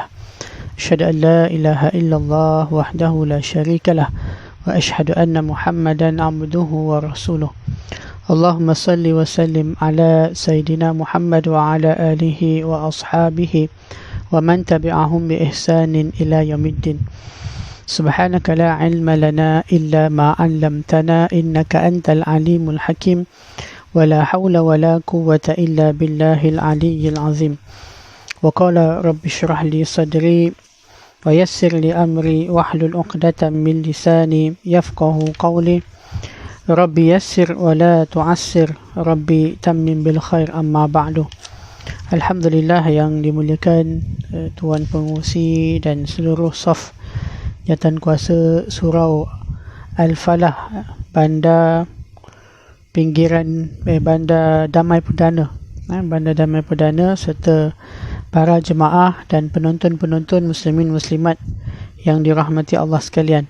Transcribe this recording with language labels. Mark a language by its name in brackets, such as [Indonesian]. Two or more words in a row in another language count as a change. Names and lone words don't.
[Arabic] أشهد أن لا إله إلا الله وحده لا شريك له وأشهد أن محمدا عبده ورسوله. اللهم صل وسلم على سيدنا محمد وعلى آله وأصحابه ومن تبعهم بإحسان إلى يوم الدين. سبحانك لا علم لنا إلا ما علمتنا إنك أنت العليم الحكيم ولا حول ولا قوة إلا بالله العلي العظيم. وقال رب اشرح لي صدري ويسر لي أمري واحلل عقدة من لساني يفقهوا قولي. رب يسر ولا تعسر رب تمم بالخير أما بعد. [Malay] Alhamdulillah yang dimuliakan Tuan Pengurusi dan seluruh saf jawatan kuasa Surau Al-Falah, Bandar Damai Perdana, Bandar Damai Perdana, serta para jemaah dan penonton-penonton muslimin muslimat yang dirahmati Allah sekalian.